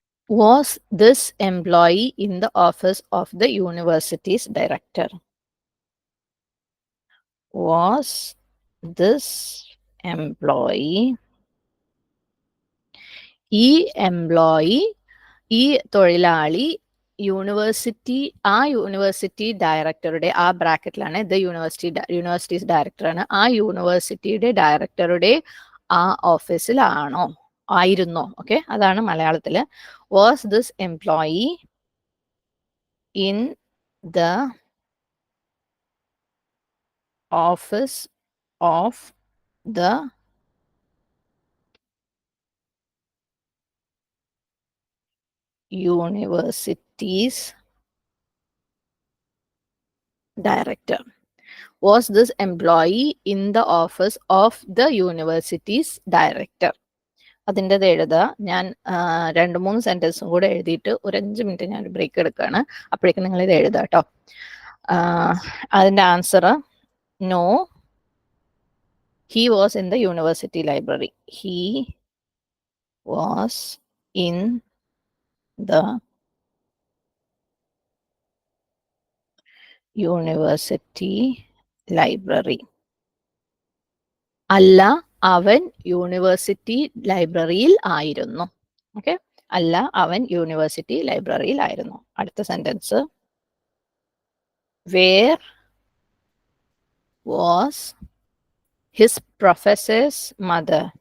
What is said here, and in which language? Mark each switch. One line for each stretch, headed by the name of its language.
English: Was this employee in the office of the university's director? Was this employee,
Malayalam: ഈ employee, ഈ തൊഴിലാളി university ഡയറക്ടറുടെ, ആ ബ്രാക്കറ്റിലാണ് ദ യൂണിവേഴ്സിറ്റീസ് ഡയറക്ടറാണ്, ആ യൂണിവേഴ്സിറ്റിയുടെ ഡയറക്ടറുടെ ആ ഓഫീസിലാണോ, ആയിരുന്നോ. ഓക്കെ, അതാണ് മലയാളത്തില്.
English: Was this employee in the office of the university's director. Was this employee in the office of the university's director?
Malayalam: അതിൻ്റെത് എഴുതുക. ഞാൻ 2-3 സെന്റൻസും കൂടെ എഴുതിയിട്ട് ഒരു 5 മിനിറ്റ് ഞാൻ ബ്രേക്ക് എടുക്കുകയാണ്. അപ്പോഴേക്കും നിങ്ങൾ ഇത് എഴുതുക കേട്ടോ. അതിൻ്റെ answer no,
English: he was in the university library. He was in the university library.
Malayalam: അല്ല, അവൻ യൂണിവേഴ്സിറ്റി ലൈബ്രറിയിൽ ആയിരുന്നു. ഓക്കെ, അല്ല, അവൻ യൂണിവേഴ്സിറ്റി ലൈബ്രറിയിൽ ആയിരുന്നു. അടുത്ത sentence,
English: Where was his professor's mother.